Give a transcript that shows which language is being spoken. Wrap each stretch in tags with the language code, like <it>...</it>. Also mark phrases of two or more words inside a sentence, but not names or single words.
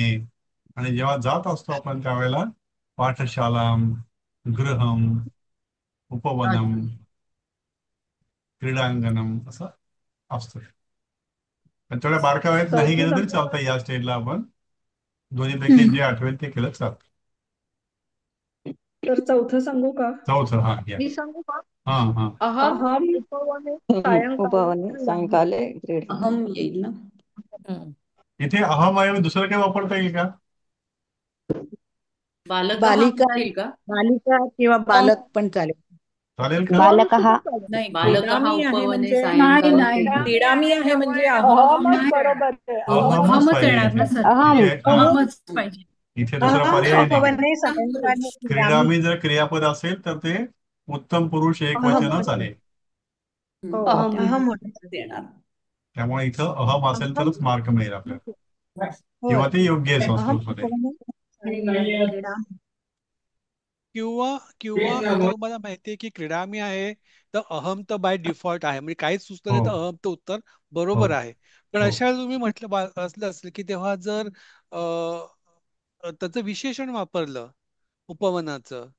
<mr>आणि जेव्हा जात असतो आपण त्यावेळेला</mr> <sa>पाठशालां, गृहम, उपवनम, क्रीडांगणम</sa> <mr>असं असतं. पण तेवढ्या बारक्या वयात नाही गेलं तरी चालतं. या स्टेजला आपण दोन्हीपैकी जे आठवेल ते केलं चालतं. तर चौथं सांगू का? चौथं. हा, या. मी सांगू का? हा हा.</mr> <sa>अहम उपवने उपवने सायंकाले क्रीडा.</sa> <mr>अहम येईल ना. इथे अहमऐवजी दुसरं काही वापरता येईल का. बालिका येईल का. बालिका किंवा बालक पण चालेल. चालेल का. बालकः. नाही, बालकः क्रीडामी आहे उपवने म्हणजे नाही सायंकाले नाही क्रीडा. क्रीडामी आहे म्हणजे अहमच बरोबर आहे. अहमच अहमच पाहिजे येणार ना इथे. सर. अहम. अहमच पाहिजे. इथे दुसरा अहम पर्याय नाही.</mr> <sa>उपवने सायंकाले क्रीडामि.</sa> <mr>क्रीडामी जर क्रियापद असेल तर ते उत्तम पुरुष एक वचनच आहे. हो. अहम देणार. त्यामुळे इथं अहम असेल तरच मार्क मिळेल आपल्याला. होय. किंवा ते योग्य आहे अहम संस्कृतमध्ये.</mr> <sa>उपवने सायंकाले क्रीडामि.</sa> <mr>किंवा किंवा आता तुम्हाला माहितीये की क्रीडामी आहे तर अहम तर</mr> <en>by default</en> <mr>आहे. म्हणजे काहीच सुचलं नाही तर हो अहम तर उत्तर हो बरोबर आहे. पण हो. अशा वेळेला तुम्ही म्हटलं असलं असेल की तेव्हा जर त्याचं विशेषण वापरलं उपवनाचं तर</mr>